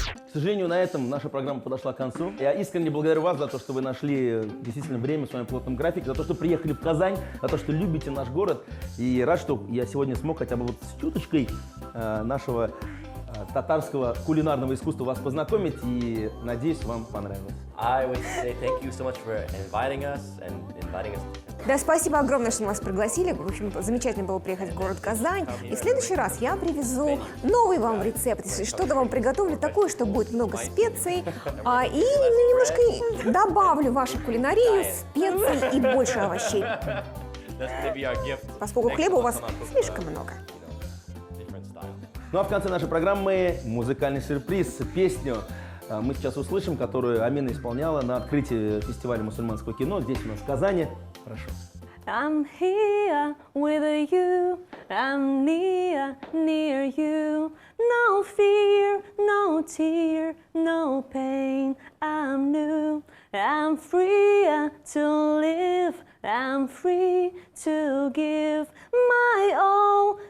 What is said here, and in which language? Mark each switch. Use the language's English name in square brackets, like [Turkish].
[Russian] К сожалению, на этом наша программа подошла к концу. Я искренне благодарю вас за то, что вы нашли действительно время в своем плотном графике, за то, что приехали в Казань, за то, что любите наш город. И рад, что я сегодня смог хотя бы вот с чуточкой нашего татарского кулинарного искусства вас познакомить. И надеюсь, вам понравилось. [English] I would say thank you so much for inviting us. [Russian] Да, спасибо огромное, что нас пригласили. В общем, замечательно было приехать в город Казань. И в следующий раз я привезу новый вам рецепт. Если что-то вам приготовлю такое, что будет много специй. И немножко добавлю в вашу кулинарию специй и больше овощей. Поскольку хлеба у вас слишком много. Ну а в конце нашей программы музыкальный сюрприз, песню мы сейчас услышим, которую Амина исполняла на открытии фестиваля мусульманского кино здесь у нас в Казани. Прошу. [English] I'm here with you, I'm near you. No fear, no tear, no pain. I'm new, I'm free to live, I'm free to give my all